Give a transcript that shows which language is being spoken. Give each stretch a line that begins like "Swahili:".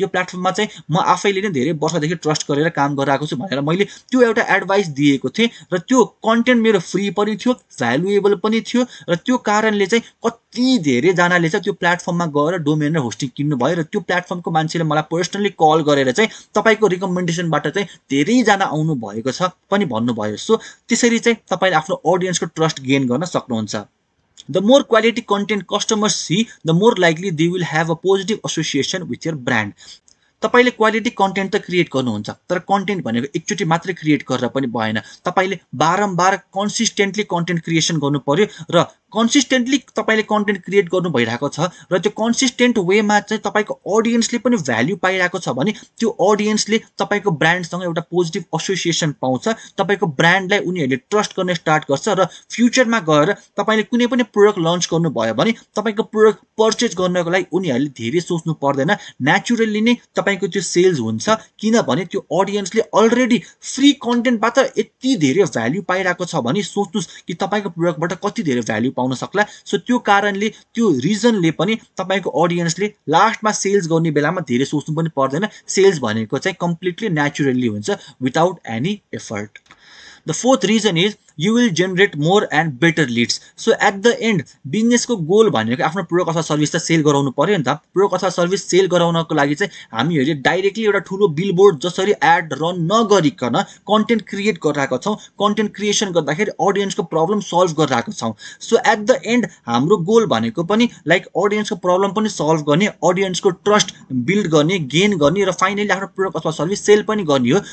Nepali: यो प्लेटफर्ममा चाहिँ म आफैले नै धेरै वर्षदेखि ट्रस्ट गरेर काम गरिरहेको छु भनेर मैले त्यो एउटा एडभाइस दिएको थिएँ, र त्यो कन्टेन्ट मेरो फ्री पनि थियो, भ्यालुएबल पनि थियो, र त्यो कारणले चाहिँ कति धेरैजनाले चाहिँ त्यो प्लेटफर्ममा गएर डोमेन र होस्टिङ किन्नुभयो, र त्यो प्लेटफर्मको मान्छेले मलाई पर्सनली कल गरेर चाहिँ तपाईँको रिकमेन्डेसनबाट चाहिँ धेरैजना आउनु भएको छ पनि भन्नुभयो। सो त्यसरी चाहिँ तपाईँले आफ्नो अडियन्सको ट्रस्ट गेन गर्न सक्नुहुन्छ।
English: The more quality content customers see, the more likely they will have a positive association with your brand.
Nepali: तपाईले क्वालिटी कन्टेन्ट त क्रिएट गर्नुहुन्छ, तर कन्टेन्ट भनेको एकचोटि मात्रै क्रिएट गरेर पनि भएन। तपाईले बारम्बार कन्सिस्टेन्टली कन्टेन्ट क्रिएसन गर्नु पर्यो र कन्सिस्टेन्टली तपाईले कन्टेन्ट क्रिएट गर्नु भइरहेको छ र त्यो कन्सिस्टेन्ट वेमा चाहिँ तपाईको अडियन्सले पनि भ्याल्यु पाइरहेको छ भने त्यो अडियन्सले तपाईको ब्रान्डसँग एउटा पोजिटिभ एसोसिएसन पाउँछ, तपाईको ब्रान्डलाई उनीहरूले ट्रस्ट गर्न स्टार्ट गर्छ र फ्युचरमा गएर तपाईले कुनै पनि प्रोडक्ट लन्च गर्नुभयो भने तपाईको प्रोडक्ट पर्चेज गर्नको लागि उनीहरूले धेरै सोच्नु पर्दैन, नेचुरली नै तपाईको त्यो सेल्स हुन्छ, किनभने त्यो अडियन्सले अलरेडी फ्री कन्टेन्टबाट यति धेरै भ्याल्यु पाइरहेको छ भने सोच्नुस् कि तपाईको प्रोडक्टबाट कति धेरै भ्याल्यु पाउन सक्ला। सो त्यो कारणले त्यो रिजनले पनि तपाईको अडियन्सले लास्टमा सेल्स गर्ने बेलामा धेरै सोच्नु पनि पर्दैन। सेल्स भनेको चाहिँ कम्प्लिटली नेचुरली हुन्छ without any effort.
English: The fourth reason is you will generate more and better leads. So at the end
Nepali: business को गोल भनेको आफ्नो प्रोडक्ट अथवा सर्भिस त सेल गराउनु पर्यो नि त। प्रोडक्ट अथवा सर्भिस सेल गराउनको लागि चाहिँ हामीहरूले डाइरेक्टली एउटा ठुलो बिलबोर्ड जसरी एड रन नगरिकन कन्टेन्ट क्रिएट गरिरहेका छौँ। कन्टेन्ट क्रिएसन गर्दाखेरि अडियन्सको प्रब्लम सल्भ गरिरहेका छौँ। सो एट द एन्ड हाम्रो गोल भनेको पनि लाइक अडियन्सको प्रब्लम पनि सल्भ गर्ने, अडियन्सको ट्रस्ट बिल्ड गर्ने, गेन गर्ने र फाइनली आफ्नो प्रोडक्ट अथवा सर्भिस सेल पनि गर्ने हो।